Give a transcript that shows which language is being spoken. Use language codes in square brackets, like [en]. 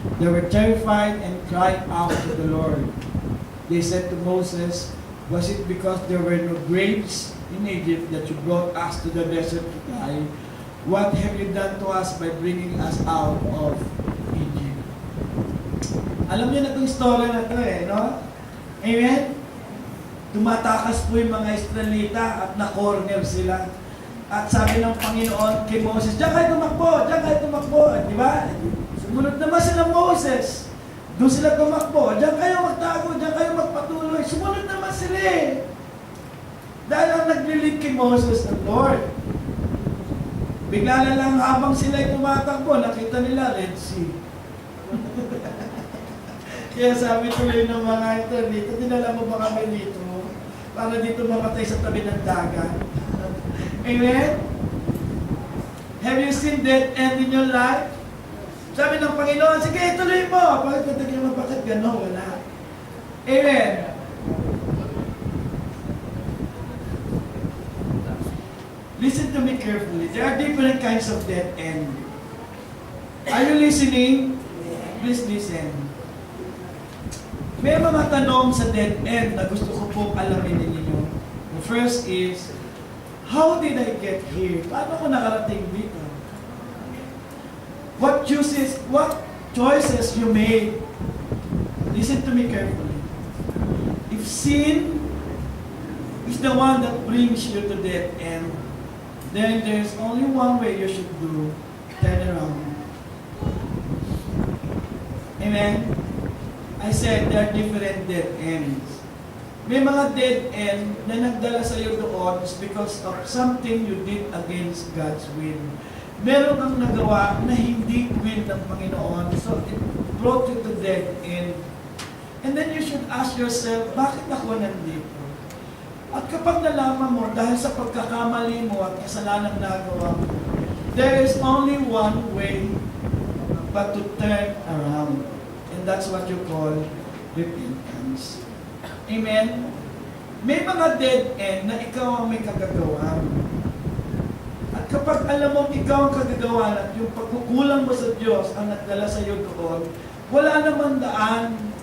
[en] They were terrified and cried out to the Lord. They said to Moses, "Was it because there were no graves in Egypt that you brought us to the desert to die? What have you done to us by bringing us out of Egypt?" [tl] Alam niyo na itong story na ito no? Amen? Tumatakas po yung mga Israelita at na-corner sila. At sabi ng Panginoon kay Moses, "Diyan kayo tumakbo, diyan kayo tumakbo." Di ba? Sumunod naman sila Moses. Doon sila tumakbo. "Diyan kayo magtago, diyan kayo magpatuloy." Sumunod naman sila Dahil ang naglilid kay Moses ng Lord. Bigla na lang habang sila'y tumatakbo, nakita nila Red Sea. Kaya sabi tuloy ng mga ito, dito, dinala mo ba kami dito? Para dito mamatay sa tabi ng dagat. Amen? [en] Have you seen that end in your life? [tl] Sabi ng Panginoon, "Sige, tuloy mo." Bakit gano'n? Wala. Amen? [en] Listen to me carefully. There are different kinds of dead end. Are you listening? Please listen. [tl] May mga tanong sa dead end na gusto ko pong alamin ninyo. [en] The first is, how did I get here? [tl] Paano ko nakarating dito? [en] What choices you made? Listen to me carefully. If sin is the one that brings you to dead end, then there's only one way you should do: turn around. Amen? I said there are different dead ends. [tl] May mga dead end na nagdala sa iyo doon [en] is because of something you did against God's will. [tl] Meron kang nagawa na hindi will ng Panginoon, [en] so it brought you to dead end. And then you should ask yourself, [tl] bakit ako nandito? At kapag nalaman mo, dahil sa pagkakamali mo at kasalanan nagawa mo, [en] there is only one way but to turn around. And that's what you call repentance. Amen? [tl] May mga dead end na ikaw ang may kagagawan. At kapag alam mo ikaw ang kagagawan at yung pagkukulang mo sa Diyos ang nagdala sa iyo doon, wala namang daan.